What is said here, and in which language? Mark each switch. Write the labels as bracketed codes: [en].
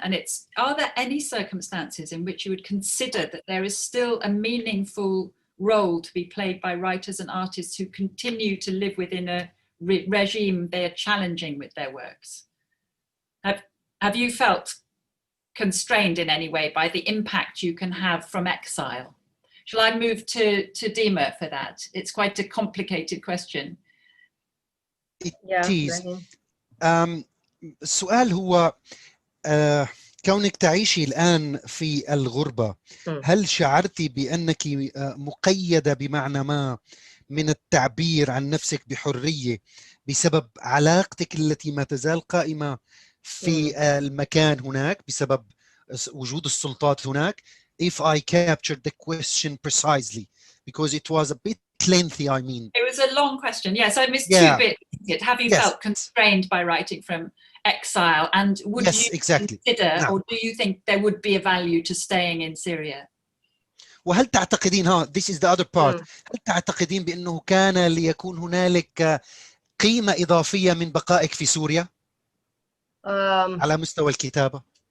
[en] And it's, are there any circumstances in which you would consider that there is still a meaningful role to be played by writers and artists who continue to live within a regime they are challenging with their works? Have you felt constrained in any way by the impact you can have from exile? Shall I move to Dima for that? It's quite a complicated question. It is. [ar] السؤال هو كونك تعيشي الآن في الغربة، هل شعرتي بأنك مقيدة بمعنى ما من التعبير عن نفسك بحرية بسبب علاقتك التي ما تزال قائمة في المكان هناك بسبب وجود السلطات هناك? [en] If I captured the question precisely, because it was a bit lengthy, I mean. It was a long question. Yes, I missed two bits. Have you felt constrained by writing from exile? And would you consider, or do you think there would be a value to staying in Syria? [ar] وهل تعتقدين [en] this is the other part. [ar] هل تعتقدين بأنه كان ليكون هنالك قيمة إضافية من بقائك في سوريا على مستوى الكتابة؟